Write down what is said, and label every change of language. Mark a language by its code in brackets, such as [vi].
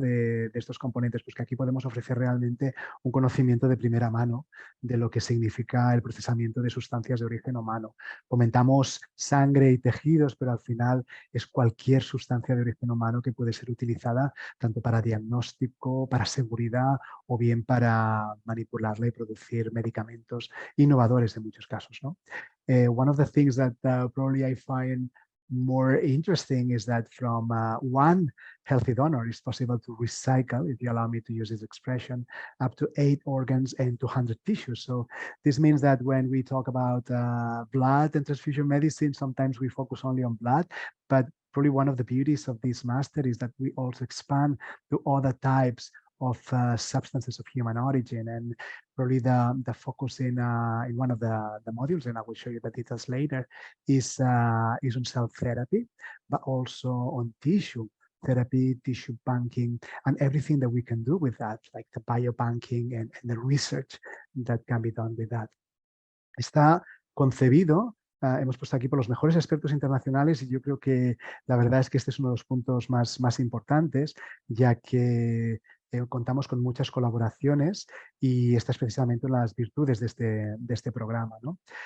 [es] de estos componentes? Pues que aquí podemos ofrecer realmente un conocimiento de primera mano de lo que significa el procesamiento de sustancias de origen humano. Comentamos sangre y tejidos, pero al final es cualquier sustancia de origen humano que puede ser utilizada tanto para diagnóstico, para seguridad o bien para manipularla y producir medicamentos innovadores en muchos casos, ¿no? [en] One of the things that probably I find more interesting is that from one healthy donor, it's possible to recycle, if you allow me to use this expression, up to 8 organs and 200 tissues. So this means that when we talk about blood and transfusion medicine, sometimes we focus only on blood, but probably one of the beauties of this master is that we also expand to other types of substances of human origin, and probably the focus in one of the modules, and I will show you the details later, is on cell therapy, but also on tissue therapy, tissue banking, and everything that we can do with that, like the biobanking and the research that can be done with that. [es] Está concebido, hemos puesto aquí por los mejores expertos internacionales y yo creo que la verdad es que este es uno de los puntos más importantes, ya que contamos con muchas colaboraciones y esta es precisamente una de las virtudes de este programa, ¿no?